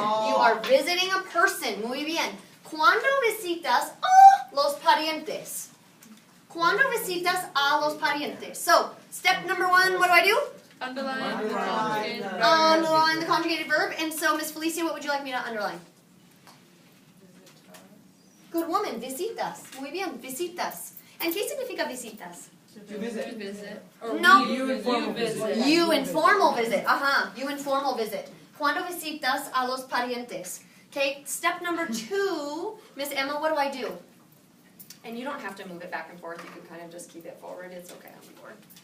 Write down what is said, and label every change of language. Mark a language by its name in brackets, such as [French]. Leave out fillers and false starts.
[English] are visiting a person. [Spanish] Muy bien. Cuando visitas los parientes. Cuando visitas a los parientes. [English] So, step number 1, what do? Underline the Underline conjugated the- verb. Underline the conjugated verb. And so, Miss Felicia, what would you like me to underline? Good woman, [Spanish] visitas. Muy bien, visitas. And ¿qué significa visitas? [English] To visit. Visit. No. You informal visit. You informal visit. You informal visit. [Spanish] Cuando visitas a los parientes. [English] Okay, step number 2, Miss Emma, what do I do? And you don't have to move it back and forth. You can kind of just keep it forward. It's okay on the board.